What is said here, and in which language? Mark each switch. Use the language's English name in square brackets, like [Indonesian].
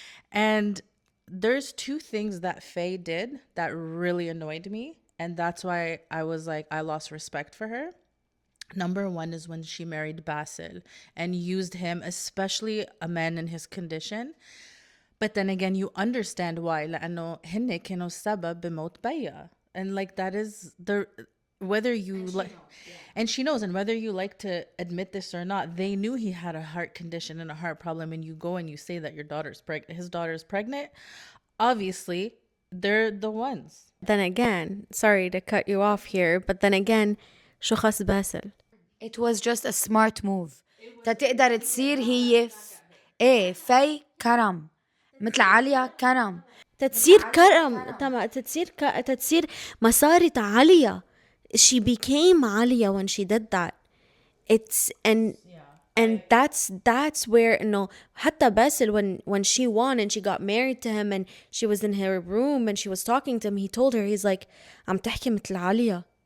[English] And there's two things that Faye did that really annoyed me. And that's why I was like, I lost respect for her. Number one is when she married Basil and used him, especially a man in his condition. But then again, you understand why. [Arabic] لأنه هن كانوا سبب بموت بيا. [English] And like that is the whether you like and she knows, and whether you like to admit this or not, they knew he had a heart condition and a heart problem, and you go and you say that your daughter's pregnant, his daughter's pregnant, obviously they're the ones. Then again, sorry to cut you off here, but then again, [Arabic] شو خص باسل؟ [English] It was just a smart move. [Arabic] تقدر تصير هي ايه في كرم مثل عليا كرم. تتصير كرم تتصير مسارة عالية. [English] She became Alia when she did that. It's and that's where حتى Basil when she won and she got married to him and she was in her room and she was talking to him, he told her, he's like, [Arabic] عم تحكي مثل عالية.